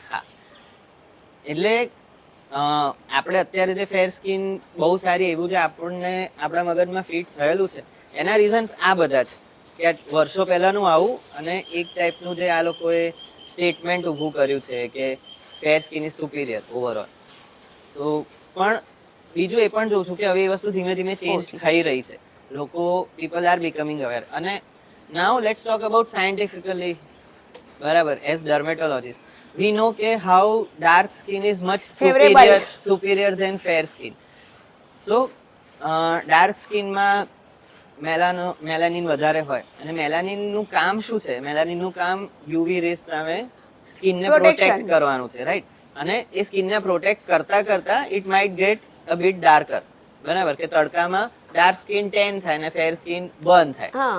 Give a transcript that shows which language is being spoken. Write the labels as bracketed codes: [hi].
[gu] હા, એટલે આપણે અત્યારે જે ફેર સ્કિન બહુ સારી, એવું જે આપણને આપણા મગજમાં ફિટ થયેલું છે, એના રીઝન્સ આ બધા છે કે વર્ષો પહેલાનું આવું, અને એક ટાઈપનું જે આ લોકોએ સ્ટેટમેન્ટ ઊભું કર્યું છે કે [en] Fair skin is superior overall. [gu] સો પણ બીજું એ પણ જોઉં છું કે હવે એ વસ્તુ ધીમે ધીમે ચેન્જ થઈ રહી છે. લોકો, [en] People are becoming aware. અને now let's talk about scientifically, બરાબર, as dermatologist we know કે how dark skin is much superior than fair skin. So dark skin [gu] માં મેલાનિન વધારે હોય, અને મેલાનિન નું કામ શું છે? મેલાનિન નું કામ યુવી રેસ સામે સ્કિનને પ્રોટેક્ટ કરવાનું છે, રાઈટ? અને એ સ્કિનને પ્રોટેક્ટ કરતા [en] it might get a bit darker, [gu] બરાબર, કે તડકામાં ડાર્ક સ્કિન ટેન થાય અને ફેર સ્કિન બર્ન થાય.